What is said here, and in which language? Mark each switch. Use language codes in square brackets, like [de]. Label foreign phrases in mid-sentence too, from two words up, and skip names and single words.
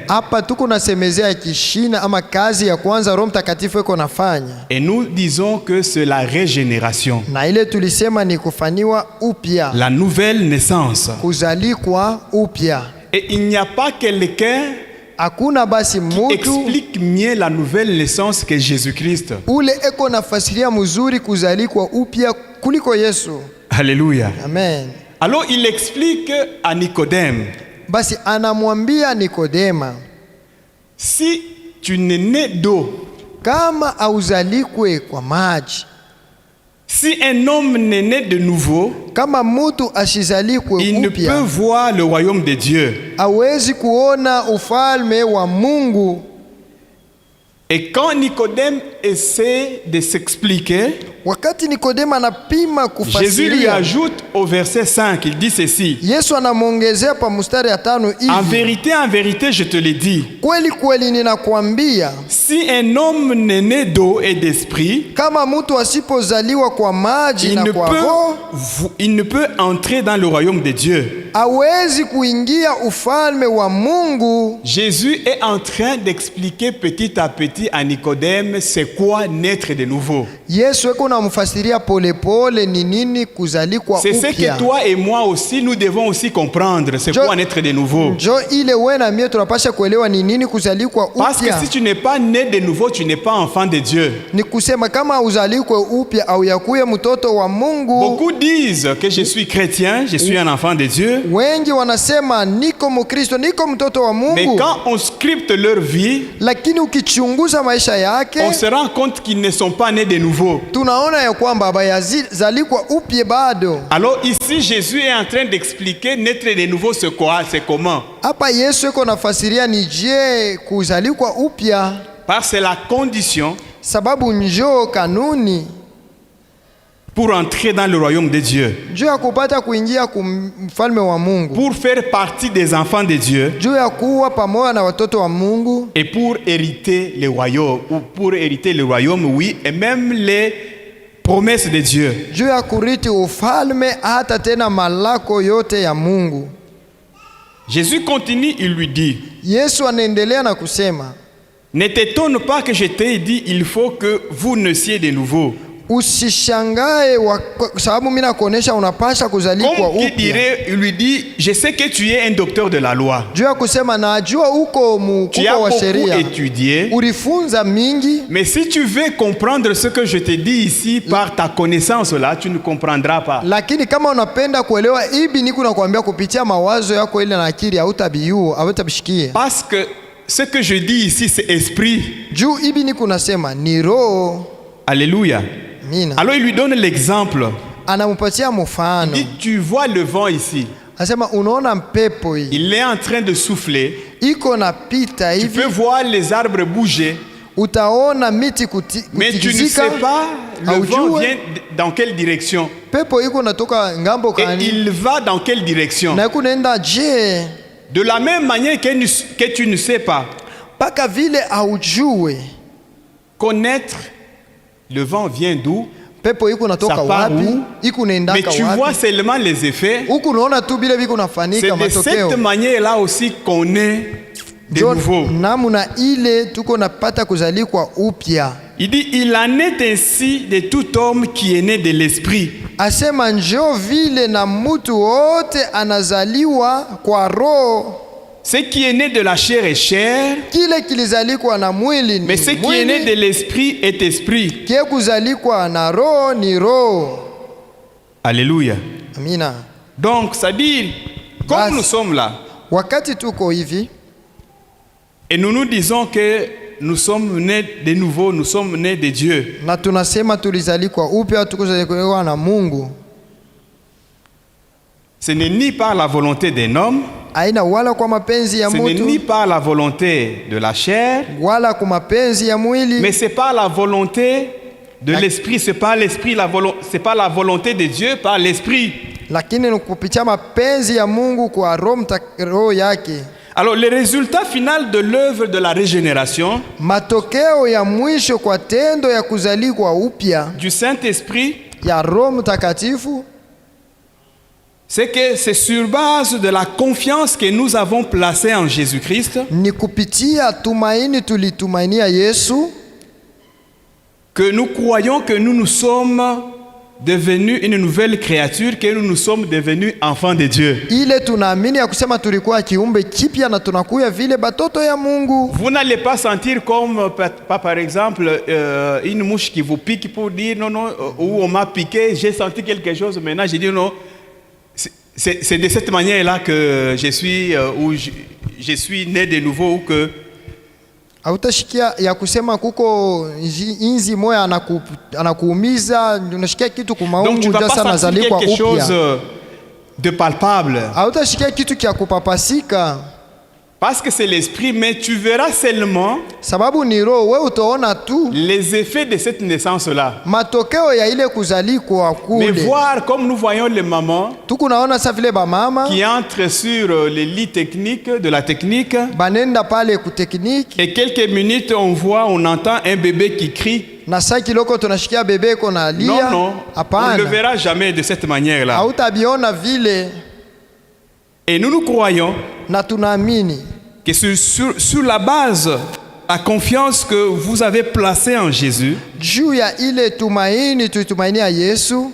[sw] Hapa tuko nasemezea kishina ama kazi ya kwanza Roho Mtakatifu iko nafanya, [fr] Et nous disons que c'est la régénération, [sw] na ile tulisema ni kufaniwa upya, [fr] la nouvelle naissance. [sw] kuzalikwa upya. [fr] Et il n'y a pas quelqu'un [sw] Hakuna basi [fr] qui [sw] mutu [fr] explique mieux la nouvelle naissance que Jésus-Christ. [sw] ule eko nafasiria mzuri kuzalikwa upya kuliko Yesu. [fr] Alléluia. [sw] Amen. [fr] Alors il explique à Nicodème, [sw] Basi anamwambia Nikodema, [fr] si tu n'es né d'eau, [sw] kama auzalikwe kwa maji, [fr] si un homme n'est né de nouveau, [sw] kama mutu ashizalikwe [fr] il ne peut [sw] upya, [fr] voir le royaume de Dieu. [sw] hawezi kuona ufalme wa Mungu. [fr] Et quand Nicodème essaie de s'expliquer, [sw] Wakati Nikodema anapima [fr] Jésus lui [sw] kufasiria, [fr] ajoute au verset 5, il dit ceci: [sw] Yesu anamwongezea pa mstari ya 5 [fr] en [sw] hivi, [fr] vérité, je te le dis, [sw] kweli kweli ninakwambia, [fr] si un homme n'est né d'eau et d'esprit, [sw] kama mtu asipozaliwa kwa maji na kwa roho, [fr] il ne peut entrer dans le royaume de Dieu. [sw] hawezi kuingia ufalme wa Mungu. [fr] Jésus est en train d'expliquer petit à petit à Nicodème c'est quoi naître de nouveau. [sw] Yesu eko namfasiria polepole ni nini kuzalikwa [fr] C'est ce [sw] upya. [fr] que toi et moi aussi nous devons aussi comprendre, c'est quoi naître de nouveau. [sw] Njo ile we na mie tunapasha kuelewa ni nini kuzalikwa [fr] Parce que [sw] upya. [fr] si tu n'es pas né de nouveau, tu n'es pas enfant de Dieu. [sw] Ni kusema kama uzalikwe upya au yakuye mtoto wa Mungu. [fr] Beaucoup disent que je suis chrétien, je suis un enfant de Dieu. [sw] Wengi wanasema niko Mkristo, niko mtoto wa [fr] Mais [sw] Mungu. [fr] quand on scripte leur vie, [sw] Lakini ukichunguza maisha yake, [fr] on se rend compte qu'ils ne sont pas nés de nouveau. [sw] tunaona ya kwamba habayazalikwa upya bado. [fr] Alors ici, Jésus est en train d'expliquer naître de nouveau c'est quoi, c'est comment. [sw] Hapa Yesu eko nafasiria ni je kuzalikwa upya, [fr] Parce que c'est la condition [sw] sababu njoo kanuni [fr] pour entrer dans le royaume de Dieu. [sw] juu ya kupata kuingia kumfalme wa Mungu, [fr] Pour faire partie des enfants de Dieu [sw] juu ya kuwa pamoja na watoto wa Mungu, [fr] et pour hériter le royaume, ou pour hériter le royaume, oui, et même les promesses de Dieu. [sw] juu ya kuriti ufalme hata tena malako yote ya Mungu. [fr] Jésus continue, il lui dit, [sw] Yesu anaendelea na kusema, [fr] ne t'étonne pas que je t'ai dit, il faut que vous naissiez de nouveau. [sw] usishangae sababu mimi nakuonesha unapasha kuzalikwa [fr] Comme qui [sw] upya. [fr] dirait, il lui dit, je sais que tu es un docteur de la loi. [sw] Juu ya kusema najua uko [fr] Tu as [sw] mkubwa wa [fr] beaucoup [sw] sheria, [fr] étudié. [sw] ulifunza mingi, [fr] Mais si tu veux comprendre ce que je te dis ici par ta connaissance là, tu ne comprendras pas. [sw] lakini kama unapenda kuelewa hivi niko nakwambia kupitia mawazo yako ile na akili hautabishikia. [fr] Parce que ce que je dis ici, c'est esprit. [sw] Juu hivi niko nasema ni roho. [fr] Alléluia. [sw] Mina. [fr] Alors il lui donne l'exemple. [sw] Anampatia [fr] Il [sw] mfano. [fr] dit, tu vois le vent ici. [sw] Anasema unaona mpepo hii [fr] Il est en train de souffler. [sw] iko napita [fr] Tu [sw] hivi, [fr] peux voir les arbres bouger. [sw] utaona miti [fr] Mais tu ne [sw] kutikizika, [fr] sais pas le vent [sw] haujue [fr] vient dans quelle direction. [sw] pepo iko natoka ngambo [fr] Et [sw] kani [fr] il va dans quelle direction. [sw] na iko naenda je, [fr] De la même manière que tu ne sais pas [sw] mpaka vile haujue [fr] connaître le vent vient d'où, [sw] pepo iko natoka [fr] Ça part [sw] wapi, [fr] où? [sw] iko [fr] mais [sw] naendaka [fr] tu vois [sw] wapi, [fr] seulement les effets. [sw] huku unaona tu bile biko [fr] C'est [sw] nafanika [fr] de cette [sw] matokeo. [fr] manière-là aussi qu'on est de [sw] Njo [fr] nouveau. [sw] namuna ile tuko napata kuzalikwa upya. [fr] Il dit, il en est ainsi de tout homme qui est né de l'esprit. [sw] Asema njo vile na mutu wote anazaliwa kwa roho. [fr] ce qui est né de la chair est chair, [sw] kile kilizalikwa na mwili [fr] mais [sw] ni [fr] ce qui est né de [sw] mwili, [fr] l'esprit est esprit. [sw] kie kuzalikwa na roho ni roho. [fr] Alléluia. [sw] Amina. [fr] Donc, c'est-à-dire, comme [sw] Basi. [fr] nous sommes là, [sw] Wakati tuko hivi [fr] et nous nous disons que nous sommes nés de nouveau, nous sommes nés de Dieu, [sw] na tunasema tulizalikwa upya, tukuzaliwa na Mungu, [fr] ce n'est ni par la volonté d'un homme, [sw] aina wala kwa mapenzi ya [fr] ce n'est ni [sw] mutu [fr] par la volonté de la chair, [sw] wala kwa mapenzi ya mwili, [fr] mais c'est par la volonté de l'esprit, c'est pas l'esprit, c'est pas la volonté de Dieu par l'esprit. [sw] lakini ni kupitia mapenzi ya Mungu kwa roho yake. [fr] Alors le résultat final de l'œuvre de la régénération [sw] Matokeo ya mwisho kwa tendo ya kuzalikwa upya [fr] du Saint-Esprit, [sw] ya Roho Mtakatifu, [fr] c'est que c'est sur base de la confiance que nous avons placée en Jésus-Christ [sw] ni kupitia tumaini tulitumainia Yesu, [fr] que nous croyons que nous nous sommes devenus une nouvelle créature, que nous nous sommes devenus enfants de Dieu. [sw] ile tunaamini ya kusema tulikuwa kiumbe kipya na tunakuya vile batoto ya Mungu. [fr] Vous n'allez pas sentir comme, par exemple, une mouche qui vous pique pour dire non, non, ou on m'a piqué, j'ai senti quelque chose, maintenant j'ai dit non. C'est de cette manière-là que je suis, ou je suis né de nouveau, ou que [sw] Hautashikia ya kusema kuko inzi moya anakuumiza, unashikia kitu [fr] donc tu [sw] kumaungu [fr] ne vas [sw] jasa [fr] pas sentir [sw] nazalikwa [fr] quelque chose [sw] upya. [fr] de palpable. [sw] Hautashikia kitu kia kupapasika, [fr] Parce que c'est l'esprit, mais tu verras seulement [sw] sababu ni roho. We utaona tu [fr] les effets de cette naissance-là. [sw] matokeo ya ile kuzalikwa [fr] Mais [sw] kule. [fr] voir comme nous voyons les mamans [sw] Tukunaona sa vile bamama [fr] qui entrent sur les lits techniques de la technique, [sw] banenda pale kutekniki, [fr] et quelques minutes on entend un bébé qui crie. [sw] na saa kiloko tunashikia bebe iko na [fr] Non, [sw] lia. [fr] non, on ne le [sw] Hapana, [fr] verra jamais de cette manière-là. [sw] hautabiona vile, [fr] Et nous croyons [sw] na tunaamini [fr] que sur la base, la confiance que vous avez placée en Jésus, [sw] juu ya ile tumaini tuitumainia Yesu,